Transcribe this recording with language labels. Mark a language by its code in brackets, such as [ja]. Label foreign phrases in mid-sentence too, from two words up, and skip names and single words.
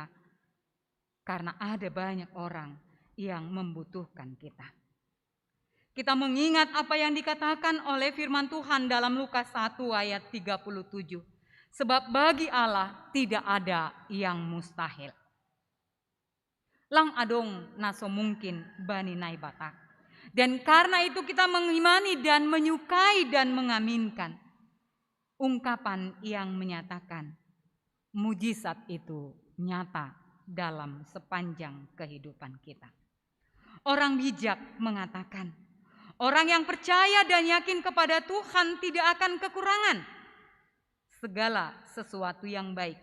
[id] Karena ada banyak orang yang membutuhkan kita. Kita mengingat apa yang dikatakan oleh firman Tuhan dalam Lukas 1 ayat 37. Sebab bagi Allah tidak ada yang mustahil. [bts] Lang adong naso mungkin bani naibatak. [id] Dan karena itu kita mengimani dan menyukai dan mengaminkan ungkapan yang menyatakan mujizat itu nyata dalam sepanjang kehidupan kita. Orang bijak mengatakan, orang yang percaya dan yakin kepada Tuhan tidak akan kekurangan segala sesuatu yang baik.